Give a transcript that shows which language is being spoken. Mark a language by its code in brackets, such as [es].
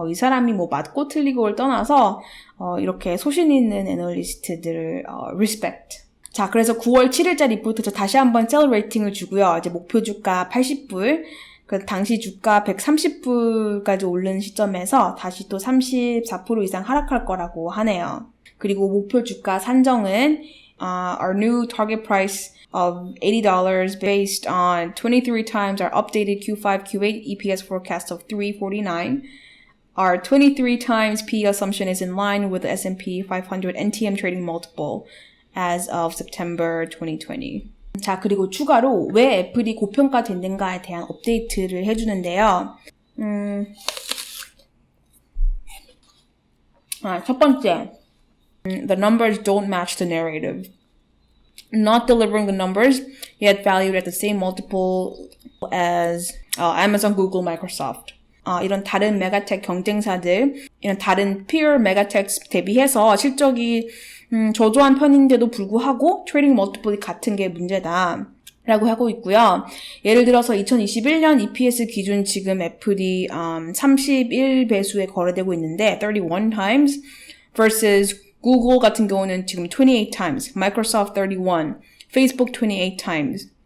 [ko] 이 사람이 뭐 맞고 틀리고를 떠나서 이렇게 소신 있는 애널리스트들을 respect. 자, 그래서 9월 7일자 리포트에서 다시 한번 셀 레이팅을 주고요. 이제 목표 주가 80불. 그 당시 주가 130불까지 오른 시점에서 다시 또 34% 이상 하락할 거라고 하네요. 그리고 목표 주가 산정은 [en] our new target price of $80 based on 23 times our updated Q5, Q8 EPS forecast of $3.49. Our 23 times P assumption is in line with the S&P 500 NTM trading multiple as of September 2020. [ko] 자, 그리고 추가로 왜 애플이 고평가됐는가에 대한 업데이트를 해주는데요. 첫 번째, [en] the numbers don't match the narrative. Not delivering the numbers, yet valued at the same multiple as Amazon, Google, Microsoft. [ko] 이런 다른 메가텍 경쟁사들, 이런 다른 peer 메가텍 대비해서 실적이 저조한 편인데도 불구하고 트레이딩 멀티플이 같은 게 문제다 라고 하고 있고요. 예를 들어서 2021년 EPS 기준 지금 애플이 31배수에 거래되고 있는데 31 times versus 구글 같은 경우는 지금 28 times, Microsoft 31, Facebook 28 times.